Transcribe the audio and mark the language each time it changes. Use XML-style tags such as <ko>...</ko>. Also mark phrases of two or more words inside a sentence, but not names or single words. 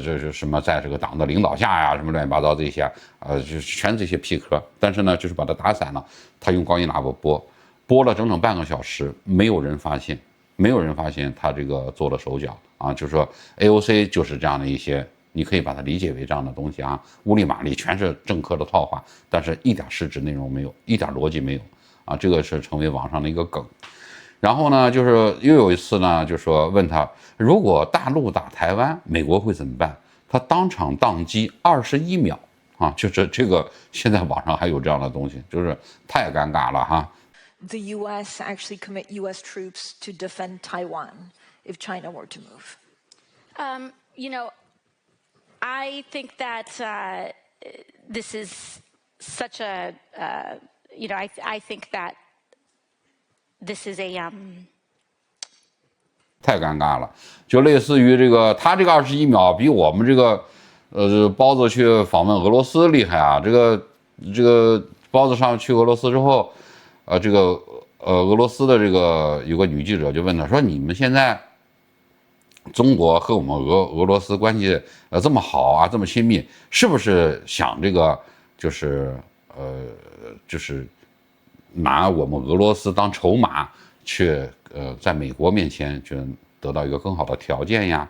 <zh>什麼在這個黨的領導下呀，什麼亂七八糟這些，就全這些屁科，但是呢，就是把它打散了，他用高音喇叭播了整整半個小時，沒有人發現他這個做了手腳啊，就是說 AOC 就是這樣的一些，你可以把它理解為這樣的東西啊，烏里馬里全是政客的套話，但是一點實質內容沒有，一點邏輯沒有啊，這個是成為網上的一個梗。然後呢，就是又有一次呢，就說問他，如果大陸打台灣，美國會怎麼辦？他當場宕機21秒啊，就是這個現在網上還有這樣的東西，就是太尷尬了哈。</zh> <en>The U.S. actually commit U.S. troops to defend Taiwan if China were to move? I think that this is such a, I think that this is a</en> <zh>太尷尬了，就類似於這個，他這個21秒比我們這個，包子去訪問俄羅斯厲害啊！這個包子上去俄羅斯之後。這個俄羅斯的這個有個女記者就問他說：“你們現在中國和我們俄羅斯關係這麼好啊，這麼親密，是不是想這個就是拿我們俄羅斯當籌碼去在美國面前就得到一個更好的條件呀？”</zh>